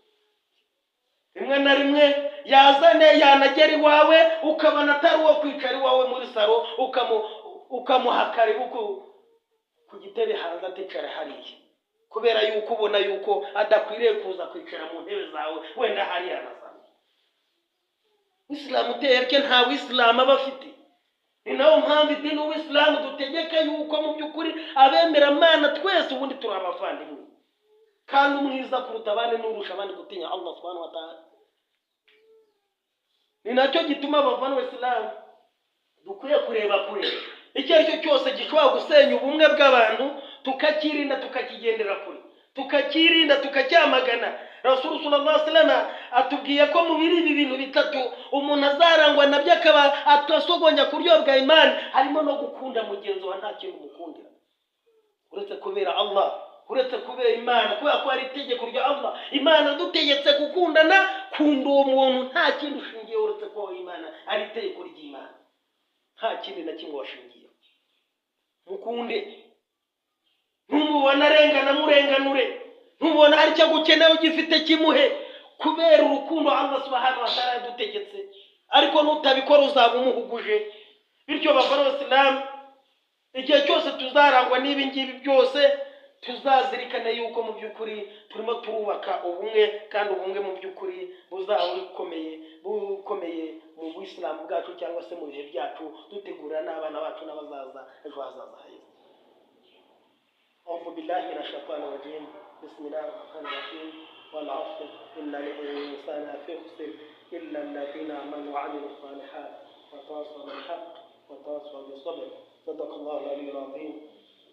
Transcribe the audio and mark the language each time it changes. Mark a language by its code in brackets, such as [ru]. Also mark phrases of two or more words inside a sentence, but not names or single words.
[rw] Rimwe na rimwe yazane yanagera iwawe ukabona atari uwo kwicara iwawe muri saro, ukamuha karibu ku gitebe hanze aticara hariya, kubera yuko ubona yuko adakwiriye kuza kwicara mu ntebe zawe, wenda hariya anazana. Islam utereke nta Islam aba afite. Ni nayo mpamvu idini w'Islam dutegeka yuko mu by'ukuri abemera Imana twese ubundi turi abavandimwe, kandi umwiza kuruta abandi n'urusha abandi gutinya [ar] الله سبحانه وتعالى. [rw] Ni nacyo gituma abavandimwe Islam dukwiye kureba kure icyo aricyo cyose gishobora gusenya ubumwe bw'abantu, tukakirinda tukakigendera kure, tukakirinda tukacyamagana. [ar] رسول صلى الله عليه وسلم [rw] atubwiye ko mu biri bintu bitatu umuntu azarangwa nabyo akaba atasogonya ku buryo bwa Imana, harimo no gukunda mugenzi wa nta kintu umukundira uretse kubera Allah, uretse kubera Imana, kubera ko ari itegeko rya Allah. Imana dutegetse gukundana, kunda uwo muntu nta kindi ushingiye uretse ko Imana ari itegeko ry'Imana, nta kindi na kimwe washingiye. Mukunde, numubona arengana murenganure, numubona hari cyo gukeneye ugifite kimuhe, kubera urukundo [ar] الله سبحانه وتعالى [rw] yadutegetse. Ariko nutabikora uzaba umuhuguje. Bityo bavana Islam, igihe cyose tuzarangwa n'ibi ngibi byose, tuzazirikana yuko mu by'ukuri turimo turubaka ubumwe, kandi ubumwe mu by'ukuri buzaba bukomeye mu Islam bwacu, cyangwa se mu bihe byacu dutegura n'abana bacu n'abazaza ejo hazaza heza. [ar] أعوذ بالله من الشيطان الرجيم. بسم الله الرحمن الرحيم. والعصر إن الإنسان لفي خسر إلا الذين آمنوا وعملوا الصالحات وتواصوا بالحق وتواصوا بالصبر. صدق الله العلي العظيم.